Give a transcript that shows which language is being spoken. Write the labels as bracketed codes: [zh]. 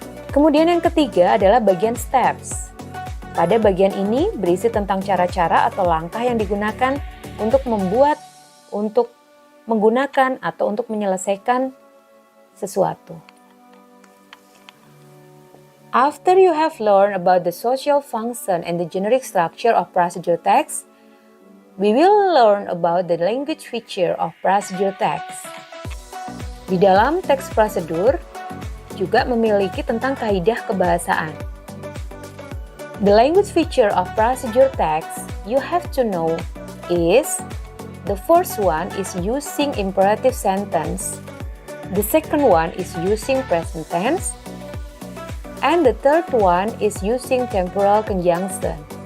[id] Kemudian yang ketiga adalah bagian steps. Pada bagian ini berisi tentang cara-cara atau langkah yang digunakan untuk membuat, untuk menggunakan, atau untuk menyelesaikan sesuatu. [en] After you have learned about the social function and the generic structure of procedure text, we will learn about the language feature of procedure text. [id] Di dalam teks prosedur juga memiliki tentang kaidah kebahasaan. [en] The language feature of procedure text you have to know is the first one is using imperative sentence, the second one is using present tense, and the third one is using temporal conjunction.